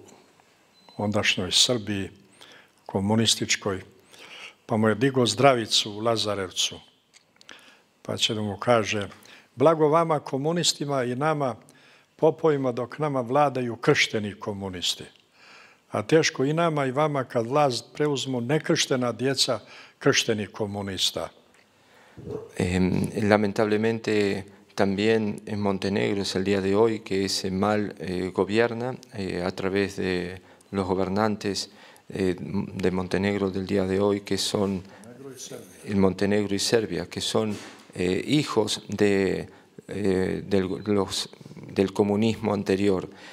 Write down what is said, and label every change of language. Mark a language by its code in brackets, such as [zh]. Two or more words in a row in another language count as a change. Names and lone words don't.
[sr] ondašnjoj Srbiji, komunističkoj, pa mu je digao zdravicu u Lazarevcu, pa će da mu kaže: blago vama komunistima i nama popovima dok nama vladaju kršteni komunisti, a teško i nama i vama kad vlast preuzmu nekrštena djeca krštenih komunista. [es] Lamentablemente también en Montenegro es el día de hoy que ese mal gobierna a través de los gobernantes de Montenegro del día de hoy, que son Montenegro y Serbia, que son hijos del comunismo anterior.